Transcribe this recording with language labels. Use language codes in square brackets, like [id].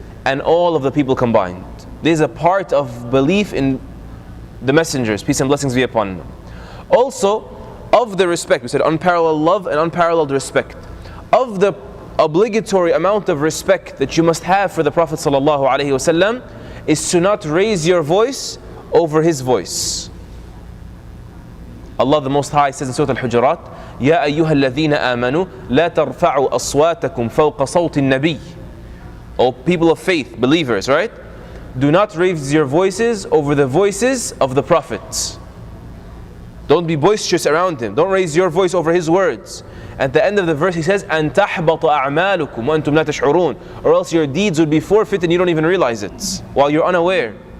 [en] and all of the people combined. This is a part of belief in the messengers, peace and blessings be upon them. Also, of the respect, we said unparalleled love and unparalleled respect. Of the obligatory amount of respect that you must have for the Prophet ﷺ is to not raise your voice over his voice. Allah the Most High says in Surah Al-Hujurat, [ar] يَا أَيُّهَا الَّذِينَ آمَنُوا لَا تَرْفَعُوا أَصْوَاتَكُمْ فَوْقَ صَوْتِ النَّبِيِّ. [en] O people of faith, believers, right? Do not raise your voices over the voices of the Prophet. Don't be boisterous around him. Don't raise your voice over his words. At the end of the verse he says, [ar] أَن تَحْبَطَ أَعْمَالُكُمْ وَأَنْتُمْ لَا تَشْعُرُونَ. [en] Or else your deeds would be forfeit and you don't even realize it while you're unaware.